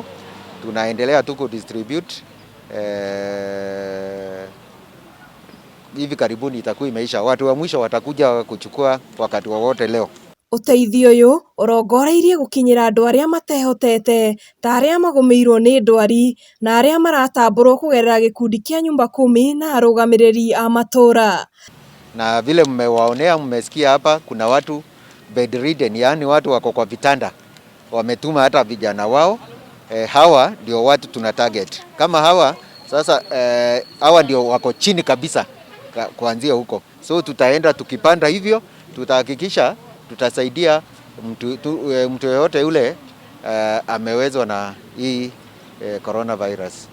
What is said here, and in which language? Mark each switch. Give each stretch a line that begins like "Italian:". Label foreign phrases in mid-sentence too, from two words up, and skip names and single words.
Swahili: Tunaendelea tu kudistribute, hivi karibuni itakuwa imeisha. Watu wa mwisho watakuja kuchukua wakati wowote leo.
Kikuyu: Ũteithio ũyũ ũrongoreirie gũkinyĩra andũ arĩa matehotete ta arĩa magũmĩirwo nĩ ndwari na arĩa maratambũrwo kũgerera gĩkundi kĩa nyumba 10 na arũgamĩrĩri a matũra.
Swahili: Na vile mmewaonea, mmesikia hapa kuna watu bedridden, yani watu wako kwa vitanda, wametuma hata vijana wao. Hawa ndio watu tuna target. Kama hawa sasa, hawa ndio wako chini kabisa kuanzia huko. So tutaenda tukipanda hivyo, tutahakikisha tutasaidia mtu yoyote yule amewezwa na hii coronavirus.